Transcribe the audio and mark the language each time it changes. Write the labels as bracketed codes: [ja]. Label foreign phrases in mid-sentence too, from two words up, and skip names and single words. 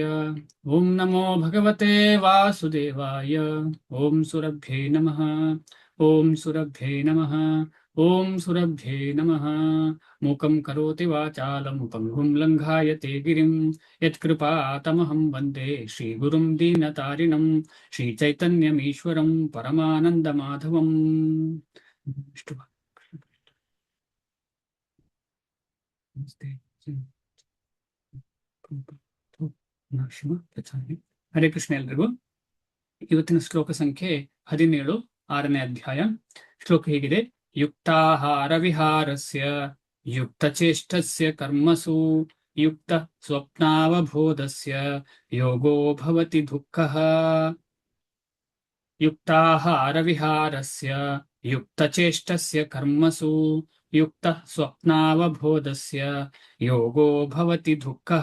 [sa] ಓಂ ನಮೋ ಭಗವತೆ ವಾಸುದೇವಾಯ. ಓಂ ಸುರಭ್ಯೇ ನಮಃ. ಓಂ ಸುರಭ್ಯೇ ನಮಃ. ಓಂ ಸುರಭ್ಯೇ ನಮಃ. ಮೂಕಂ ಕರೋತಿ ವಾಚಾಲಂ ಪಂಗುಂ ಲಂಘಾಯತೆ ಗಿರಿಂ ಯತ್ಕೃಪಾತಮಹಂ ವಂದೇ ಶ್ರೀಗುರುಂ ದೀನತಾರಿಣಂ ಶ್ರೀಚೈತನ್ಯಮೀಶ್ವರಂ ಪರಮಾನಂದಮಾಧವಂ. [kn] ಇಷ್ಟು ನಮಸ್ತೆ. ಹರೇ ಕೃಷ್ಣ ಎಲ್ರಿಗೂ. ಇವತ್ತಿನ ಶ್ಲೋಕ ಸಂಖ್ಯೆ 17, 6ನೇ ಅಧ್ಯಾಯ. ಶ್ಲೋಕ ಹೀಗಿದೆ: [sa] ಯುಕ್ತಾಹಾರ ವಿಹಾರಸ್ಯ ಯುಕ್ತ ಚೇಷ್ಟಸ್ಯ ಕರ್ಮಸು ಯುಕ್ತ ಸ್ವಪ್ನಾವಬೋಧಸ್ಯ ಯೋಗೋ ಭವತಿ ದುಃಖಃ. ಯುಕ್ತಾಹಾರ ವಿಹಾರಸ್ಯ ಯುಕ್ತ ಚೇಷ್ಟಸ್ಯ ಕರ್ಮಸು ಯುಕ್ತ ಸ್ವಪ್ನಾವಬೋಧಸ್ಯ ಯೋಗೋ ಭವತಿ ದುಃಖಃ.